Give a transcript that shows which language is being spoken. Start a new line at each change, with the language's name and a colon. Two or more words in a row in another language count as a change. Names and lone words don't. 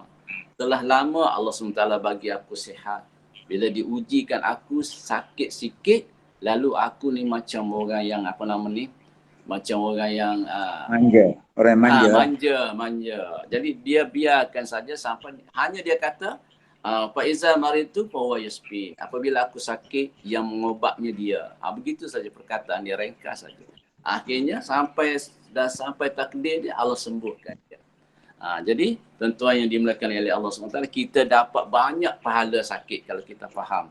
Malay: Telah lama Allah SWT bagi aku sihat. Bila diujikan aku sakit sikit, lalu aku ni macam orang yang macam orang yang Manja. Orang yang manja. manja. Jadi dia biarkan saja sampai hanya dia kata
Arabic: فإذا مرضت فهو يشفين.
Malay: Apabila aku sakit, yang mengobatnya dia. Begitu saja perkataan dia, ringkas saja. Akhirnya sampai takdir dia, Allah sembuhkan dia. Jadi tuan-tuan yang dimuliakan oleh Allah SWT, kita dapat banyak pahala sakit kalau kita faham.